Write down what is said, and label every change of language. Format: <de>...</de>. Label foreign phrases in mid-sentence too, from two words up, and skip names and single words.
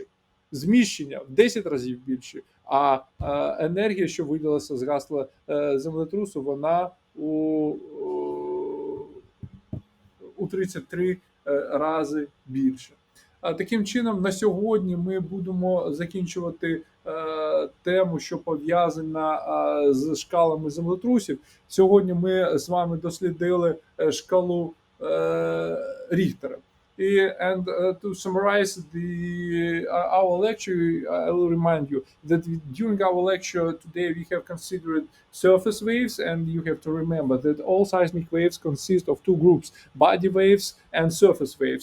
<uk>Зміщення в 10 разів більше, а енергія, що виділилася з гасла землетрусу, вона у 33 рази більше. Таким чином, на сьогодні ми будемо закінчувати тему, що пов'язана з шкалами землетрусів. Сьогодні ми з вами дослідили шкалу Ріхтера.</uk> <en>And to summarize our lecture, I will remind you that during our lecture today we have considered surface waves, and you have to remember that all seismic waves consist of two groups, body waves and surface waves.</en>